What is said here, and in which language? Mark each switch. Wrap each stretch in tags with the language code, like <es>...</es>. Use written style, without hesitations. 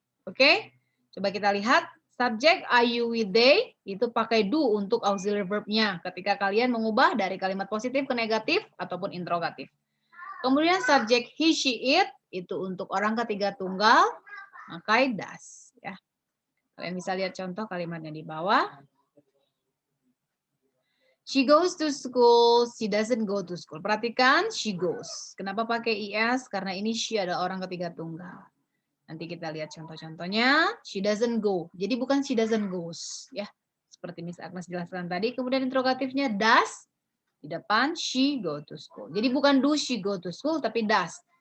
<id>Oke? Coba kita lihat. Subjek I, you, we, they itu pakai do untuk auxiliary verb-nya ketika kalian mengubah dari kalimat positif ke negatif ataupun interrogatif. Kemudian subjek he, she, it itu untuk orang ketiga tunggal, maka does. Ya. Kalian bisa lihat contoh kalimatnya di bawah.</id> <en>She goes to school, she doesn't go to school.</en> <id>Perhatikan, she goes. Kenapa pakai is? Karena ini she adalah orang ketiga tunggal. Nanti kita lihat contoh-contohnya.</id> <en>She doesn't go.</en> <id>Jadi bukan</id> <en>she doesn't goes.</en> <id>Ya. Seperti Miss Agnes jelaskan tadi. Kemudian interrogatifnya does. Di depan,</id> <en>she go to school.</en> <id>Jadi bukan</id> <en>do she go to school,</en> <id>tapi does.</id>